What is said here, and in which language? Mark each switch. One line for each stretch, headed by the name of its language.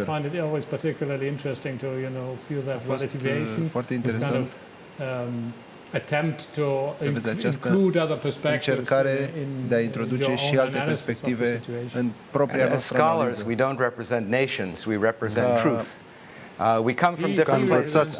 English: I find it always particularly interesting to, you know, feel that relativation.
Romanian: Foarte interesant.
English: Attempt to include other perspectives,
Romanian: încercare de a introduce și alte perspective în propria noastră analiză.
English: As scholars, we don't represent nations, we represent truth. We come from different places.